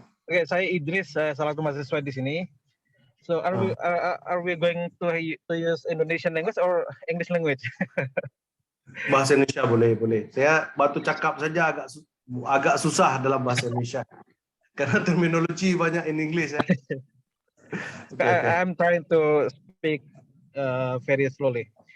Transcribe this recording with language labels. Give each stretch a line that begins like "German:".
Indonesian: Oke, saya Idris, salah satu mahasiswa di sini.
English: So, are we going to use Indonesian language or English language?
Indonesian: Bahasa Indonesia boleh. Saya batu cakap saja agak susah dalam bahasa Indonesia karena terminologi banyak in English ya.
English: Okay. I'm trying to speak very slowly.